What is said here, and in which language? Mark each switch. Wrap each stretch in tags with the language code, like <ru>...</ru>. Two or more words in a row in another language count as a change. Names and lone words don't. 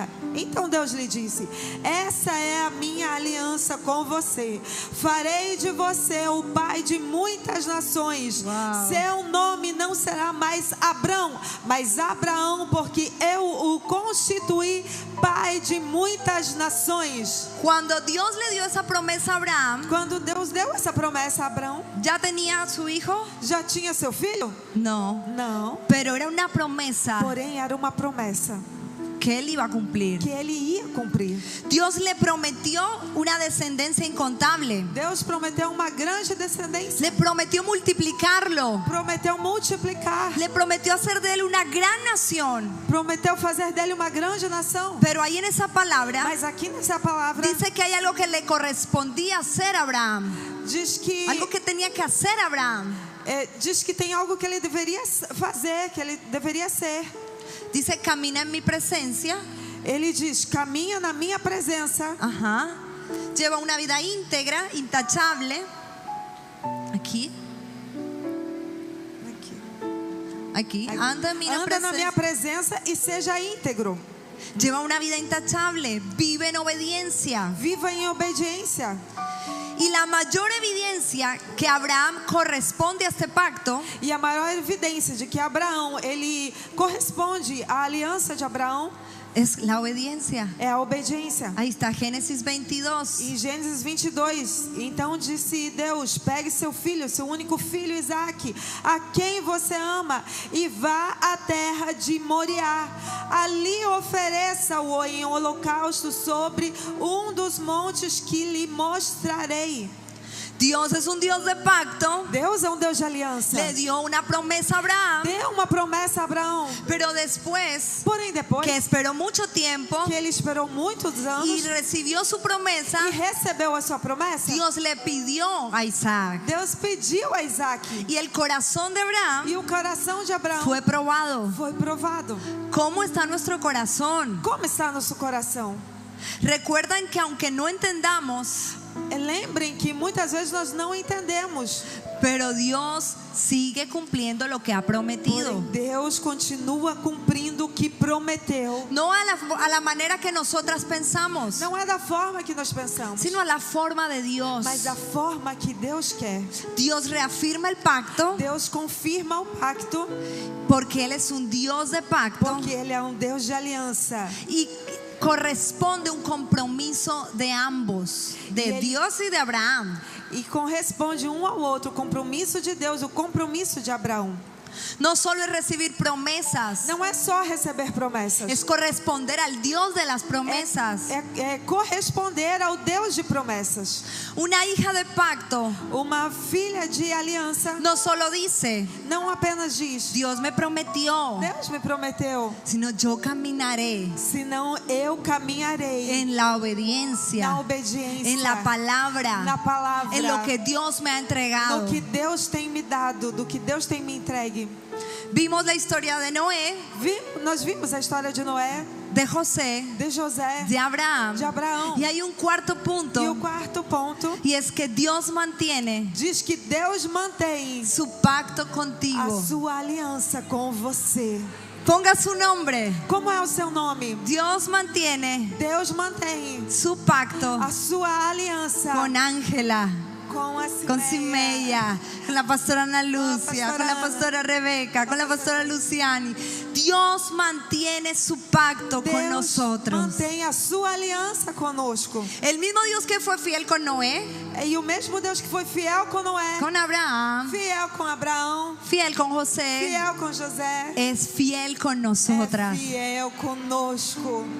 <pt>Então Deus lhe disse: essa é a minha aliança com você. Farei de você o pai de muitas nações. Uau. Seu nome não será mais Abrão, mas Abraão, porque eu o constituí pai de muitas nações.</pt> <es>Cuando Dios le dio esa promesa a Abraham,</es> <pt>Quando Deus deu essa promessa a Abrão,</pt> <es>¿ya tenía a su hijo?</es> <pt>já tinha seu filho?</pt> <es>No.</es> <pt>Não.</pt> <es>Pero era una promesa</es> <pt>Porém, era uma promessa</pt> <es>que él iba a cumplir.</es> <pt>que ele ia cumprir.</pt> <es>Dios le prometió una descendencia incontable.</es> <pt>Deus prometeu uma grande descendência.</pt> <es>Le prometió multiplicarlo.</es> <pt>Prometeu multiplicar.</pt> <es>Le prometió hacer de él una gran nación.</es> <pt>Prometeu fazer dele uma grande nação.</pt> <es>Pero ahí en esa palabra</es> <pt>Mas aqui nessa palavra</pt> <es>dice que hay algo que le correspondía hacer a Abraham.</es> <pt>diz que</pt> <es>Algo que tenía que hacer Abraham.</es> <pt>diz que tem algo que ele deveria fazer, que ele deveria ser.</pt> <es>Dice, camina en mi presencia.</es> <pt>Ele diz: caminha na minha presença.</pt> <es>Ajá. Lleva una vida íntegra, intachable. Aquí. Aquí. Anda en mi</es> <pt>Anda na minha</pt> <es>presencia.</es> <pt>presença e seja íntegro.</pt> <es>Lleva una vida intachable. Vive en obediencia.</es> <pt>Viva em obediência.</pt> <es>Y la mayor evidencia que Abraham corresponde a este pacto</es> <pt>E a maior evidência de que Abraão, ele corresponde à aliança de Abraão,</pt> <es>es la obediencia.</es> <pt>é a obediência.</pt> <es>Ahí está Génesis 22.</es> <pt>Em Gênesis 22, então disse Deus: pegue seu filho, seu único filho Isaque, a quem você ama, e vá à terra de Moriá. Ali ofereça-o em holocausto sobre um dos montes que lhe mostrarei.</pt> <es>Dios es un Dios de pacto.</es> <pt>Deus é um Deus de aliança.</pt> <es>Le dio una promesa a Abraham.</es> <pt>Deu uma promessa a Abraão.</pt> <es>Pero después,</es> <pt>Porém, depois</pt> <es>que esperó mucho tiempo</es> <pt>que ele esperou muitos anos</pt> <es>y recibió su promesa,</es> <pt>e recebeu a sua promessa,</pt> <es>Dios le pidió a Isaac.</es> <pt>Deus pediu a Isaque.</pt> <es>Y el corazón de Abraham</es> <pt>E o coração de Abraão</pt> <es>fue probado.</es> <pt>foi provado.</pt> <es>¿Cómo está nuestro corazón?</es> <pt>Como está nosso coração?</pt> <es>Recuerdan que aunque no entendamos,</es> <pt>Lembrem que muitas vezes nós não entendemos,</pt> <es>pero Dios sigue cumpliendo lo que ha prometido.</es> <pt>porém Deus continua cumprindo o que prometeu.</pt> <es>No a la manera que nosotras pensamos,</es> <pt>Não é da forma que nós pensamos,</pt> <es>sino a la forma de Dios.</es> <pt>mas da forma que Deus quer.</pt> <es>Dios reafirma el pacto</es> <pt>Deus confirma o pacto,</pt> <es>porque Él es un Dios de pacto</es> <pt>porque Ele é um Deus de aliança.</pt> <es>y corresponde un compromiso de ambos, de Dios y de Abraham.</es> <pt>E corresponde um ao outro, o compromisso de Deus, o compromisso de Abraão.</pt> <es>No solo es recibir promesas,</es> <pt>Não é só receber promessas,</pt> <es>es corresponder al Dios de las promesas.</es> <pt>é corresponder ao Deus de promessas.</pt> <es>Una hija de pacto</es> <pt>Uma filha de aliança</pt> <es>no solo dice,</es> <pt>não apenas diz:</pt> <es>Dios me prometió,</es> <pt>Deus me prometeu,</pt> <es>sino yo caminaré</es> <pt>senão eu caminharei</pt> <es>en la obediencia,</es> <pt>na obediência,</pt> <es>en la palabra,</es> <pt>na palavra,</pt> <es>en lo que Dios me ha entregado.</es> <pt>no que Deus tem me dado, do que Deus tem me entregue.</pt> <es>Vimos la historia de Noé,</es> <pt>Nós vimos a história de Noé,</pt> <es>de José,</es> <pt>de José,</pt> <es>de Abraham.</es> <pt>de Abraão.</pt> <es>Y hay un cuarto punto,</es> <pt>E o quarto ponto</pt> <es>y es que Dios mantiene</es> <pt>diz que Deus mantém</pt> <es>su pacto</es> <pt>a</pt> <es>contigo.</es> <pt>sua aliança com você.</pt> <es>Ponga su nombre.</es> <pt>Como é o seu nome?</pt> <es>Dios mantiene</es> <pt>Deus mantém</pt> <es>su pacto</es> <pt>a sua aliança</pt> <es>con Ángela, con Simeia, Simeia, con la pastora Ana Lucia, con la pastora Rebeca, con la pastora Luciani. Dios mantiene su pacto con</es> <pt>Deus</pt> <es>nosotros.</es> <pt>mantém a sua aliança conosco.</pt> <es>El mismo Dios que fue fiel con Noé,</es> <pt>E o mesmo Deus que foi fiel com Noé,</pt> <es>con Abraham,</es> <pt>fiel com Abraão,</pt> <es>fiel con José,</es> <pt>fiel com José,</pt> <es>es fiel con</es> <pt>é</pt> <es>nosotras.</es> <pt>fiel conosco.</pt>